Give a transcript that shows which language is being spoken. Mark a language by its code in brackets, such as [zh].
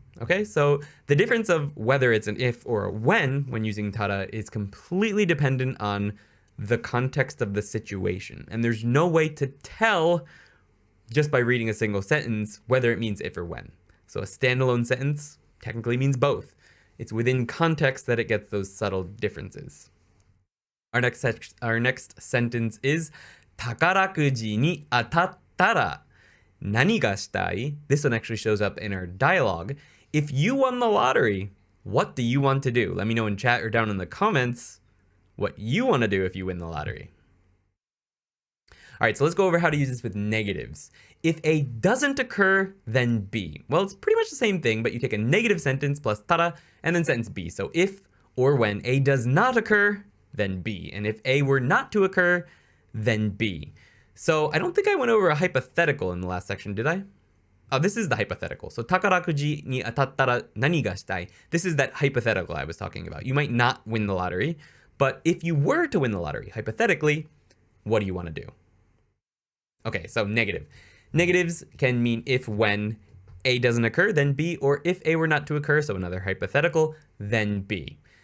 [en] Okay, so the difference of whether it's an if or a when using tada is completely dependent on the context of the situation. And there's no way to tell just by reading a single sentence whether it means if or when. So a standalone sentence technically means both. It's within context that it gets those subtle differences. Our next sentence is [ja] 宝くじに当たったら何がしたい? [en] This one actually shows up in our dialogue. If you won the lottery, what do you want to do? Let me know in chat or down in the comments what you want to do if you win the lottery. All right, so let's go over how to use this with negatives. If A doesn't occur, then B. Well, it's pretty much the same thing, but you take a negative sentence plus tada and then sentence B. So if or when A does not occur, then B. And if A were not to occur, then B. So I don't think I went over a hypothetical in the last section, did I? Oh, this is the hypothetical. So [ja] 宝くじに当たったら何がしたい? [en] This is that hypothetical I was talking about. You might not win the lottery, but if you were to win the lottery, hypothetically, what do you want to do? Okay, so negative. Negatives can mean if when A doesn't occur, then B, or if A were not to occur, so another hypothetical, then B.